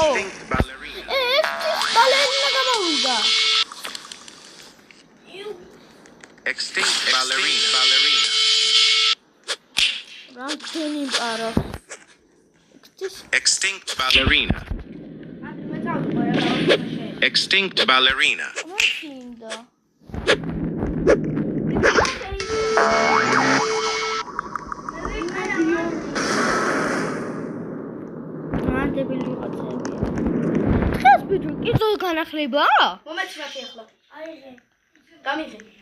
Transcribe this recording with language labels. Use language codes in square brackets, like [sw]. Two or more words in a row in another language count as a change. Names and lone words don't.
[ka] ეს ბალერინა გამოვიდა. [en] Extinct ballerina. Extinct ballerina. Extinct ballerina. [ka] ხეს ბიჭო კიდევ განახლება? მომეცრაფი ახლა. აიღე. გამიღე.